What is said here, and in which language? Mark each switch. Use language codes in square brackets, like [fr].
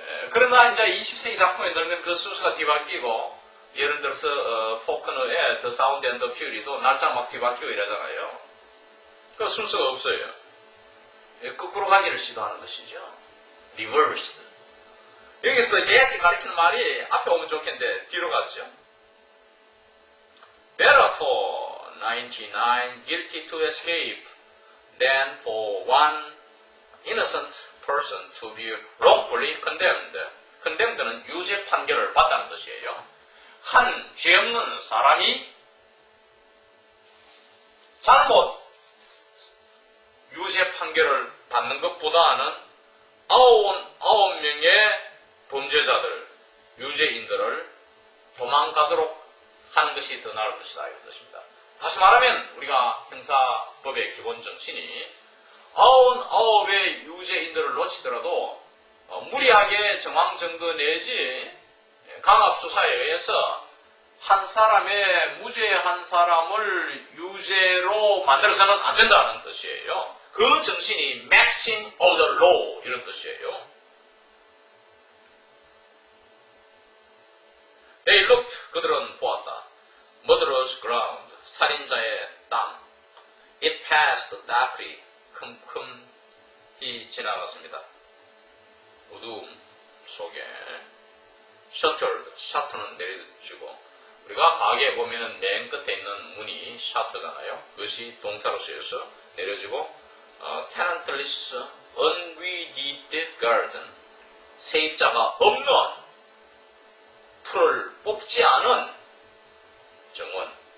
[ko] 그러나 이제 20세기 작품에 넣으면 그 순서가 뒤바뀌고 예를 들어서 포크너의 The Sound and the Fury도 날짜 막 뒤바뀌고 이러잖아요. 그 순서가 없어요. 거꾸로 가기를 시도하는 것이죠. [en] reversed. [ko] 여기서 that이 가리키는 말이 앞에 오면 좋겠는데 뒤로 가죠. [en] Better for 99 guilty to escape than for one innocent person to be wrongfully condemned. [ko] condemned는 유죄 판결을 받다는 뜻이에요. 한 죄 없는 사람이 잘못 유죄 판결을 받는 것보다는 99명의 범죄자들, 유죄인들을 도망가도록 하는 것이 더 나을 것이다. 이런 뜻입니다. 다시 말하면 우리가 형사법의 기본 정신이 99의 유죄인들을 놓치더라도 무리하게 정황 증거 내지 강압수사에 의해서 한 사람의 무죄한 사람을 유죄로 만들어서는 안 된다는 뜻이에요. 그 정신이 [en] maxim of the law [ko] 이런 뜻이에요. [en] They looked, [ko] 그들은 보았다. [en] Murderer's ground, [ko] 살인자의 땅. [en] It passed darkly, [ko] 큼큼히 지나갔습니다. 어두움 속에 shuttered, 셔터는 내려주고 우리가 가게에 보면은 맨 끝에 있는 문이 셔터잖아요. 그것이 동사로 쓰여서 내려주고 [en] tenantless, unweeded garden, [ko] 세입자가 없는 풀을 뽑지 않은 정원.